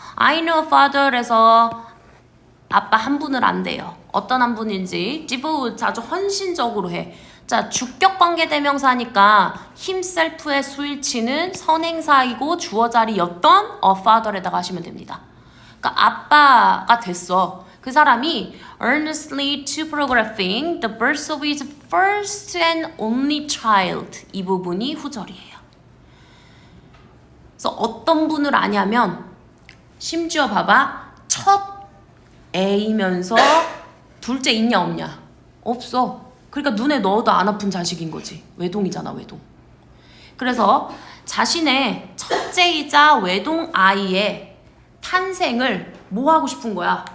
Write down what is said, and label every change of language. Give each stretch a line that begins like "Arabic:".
Korean: I know a father 에서 아빠 한 분을 안대요. 어떤 한 분인지 devote, 아주 헌신적으로 해. 자, 주격 관계 대명사니까 himself의 수일치는 선행사이고 주어 자리였던 a father에다가 하시면 됩니다. 그러니까 아빠가 됐어. 그 사람이
English: earnestly to photographing the birth of his first and only child.
Korean: 이 부분이 후절이에요. 그래서 어떤 분을 아냐면 심지어 봐봐. 첫 애이면서 둘째 있냐 없냐? 없어. 그러니까 눈에 넣어도 안 아픈 자식인 거지. 외동이잖아, 외동. 그래서 자신의 첫째이자 외동 아이의 탄생을 뭐 하고 싶은 거야?